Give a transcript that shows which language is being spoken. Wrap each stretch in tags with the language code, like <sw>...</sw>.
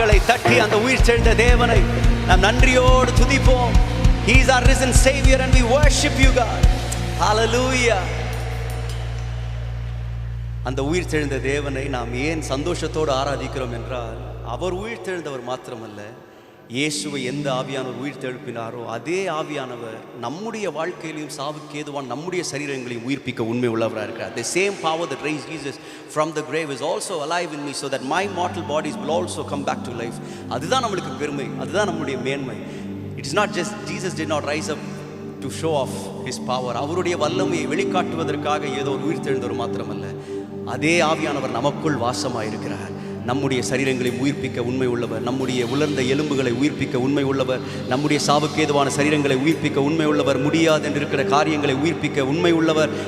<ta>தட்டி அந்த உயிர் தெழுந்த தேவனை நாம் நன்றியோடு துதிப்போம்.</ta> <en>He is our risen Savior and we worship you, God. Hallelujah.</en> <ta>அந்த உயிர் தெழுந்த தேவனை நாம் ஏன் சந்தோஷத்தோடு ஆராதிக்கிறோம் என்றால், அவர் உயிர் தெழுந்தவர் மாத்திரமல்ல, இயேசுவை எந்த ஆவியானவர் உயிர் தெழுப்பினாரோ அதே ஆவியானவர் நம்முடைய வாழ்க்கையிலையும் சாவுக்கு ஏதுவான நம்முடைய சரீரங்களையும் உயிர்ப்பிக்க உண்மை உள்ளவராக இருக்கிறார்.</ta> <en>The same power that raised Jesus from the grave is also alive in me, so that my mortal bodies will also come back to life.</en> <ta>அதுதான் நம்மளுக்கு பெருமை, அதுதான் நம்முடைய மேன்மை.</ta> <en>It is not just Jesus did not rise up to show off his power.</en> <ta>அவருடைய வல்லமையை வெளிக்காட்டுவதற்காக ஏதோ ஒரு உயிர் தெழுந்தவர் மாத்திரமல்ல, அதே ஆவியானவர் நமக்குள் வாசமாயிருக்கிறார். நம்முடைய சரீரங்களை உயிர்ப்பிக்க உண்மை உள்ளவர், நம்முடைய உலர்ந்த எலும்புகளை உயிர்ப்பிக்க உண்மை உள்ளவர், நம்முடைய சாவுக்கு ஏதுவான சரீரங்களை உயிர்ப்பிக்க உண்மை உள்ளவர், முடியாது என்று இருக்கிற காரியங்களை உயிர்ப்பிக்க உண்மை உள்ளவர்.</ta>